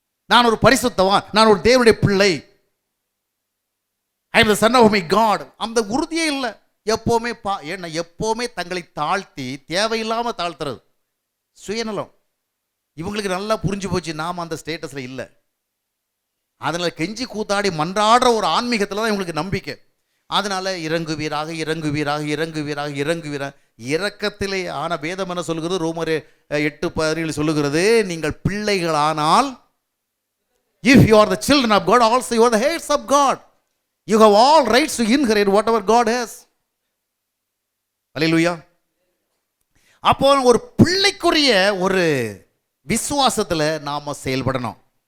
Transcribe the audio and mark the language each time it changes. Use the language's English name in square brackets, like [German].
[Tamil] நான் ஒரு பரிசுத்தவான், நான் ஒரு தேவனுடைய பிள்ளை, ஐ அம் தி சன் ஆஃப் மை காட், அந்த உறுதியே இல்லை. எப்போவுமே ஏன்னா எப்போவுமே தங்களை தாழ்த்தி தேவையில்லாமல் தாழ்த்துறது சுயநலம். இவங்களுக்கு நல்லா புரிஞ்சு போச்சு, நாம் அந்த ஸ்டேட்டஸில் இல்லை. அதனால் கெஞ்சி கூத்தாடி மன்றாடுற ஒரு ஆன்மீகத்தில் தான் இவங்களுக்கு நம்பிக்கை. [English] அதனால் இறங்குவீராக இறங்குவீராக இறங்குவீராக இறங்குவீராக இரக்கத்திலே ஆன வேதம் என்ன சொல்கிறது, ரோமர் 8:17 சொல்லுகிறது, நீங்கள் பிள்ளைகளானால், if you are the children of God, also you are the heirs of God, you have all rights to inherit whatever God has. [Tamil] அல்லேலூயா. அப்போ ஒரு பிள்ளைக்குரிய ஒரு விசுவாசத்தில் நாம் செயல்படணும்.